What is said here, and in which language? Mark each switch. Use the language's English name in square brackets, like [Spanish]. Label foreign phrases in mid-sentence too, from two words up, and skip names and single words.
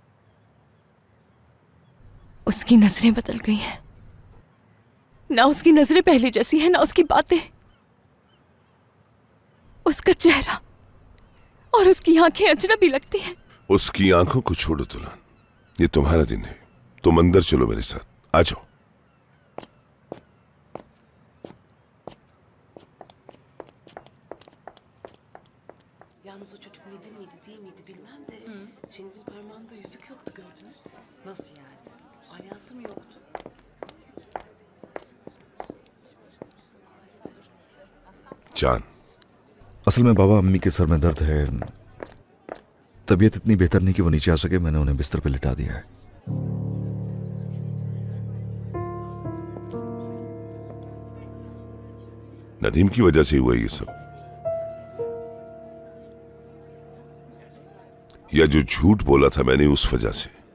[Hindi] उसकी नजरें बदल गई हैं, ना उसकी नजरें पहले जैसी हैं, ना उसकी बातें, उसका चेहरा और उसकी आंखें अजनबी लगती हैं। उसकी आंखों को छोड़ो दुल्हन, ये तुम्हारा दिन है, तुम अंदर चलो मेरे साथ, आ जाओ। [Turkish] Yalnız o çocuk Nedim miydi değil miydi bilmem de Şeniz'in parmağında yüzük yoktu, gördünüz mü siz? Nasıl yani? Alyansı mı yoktu? [Hindi] जान, असल में बाबा अम्मी के सर में दर्द है, तबीयत इतनी बेहतर नहीं कि वो नीचे आ सके। मैंने उन्हें बिस्तर पे लिटा दिया है। नदीम की वजह से हुआ ये सब, या जो झूठ बोला था मैंने उस वजह से।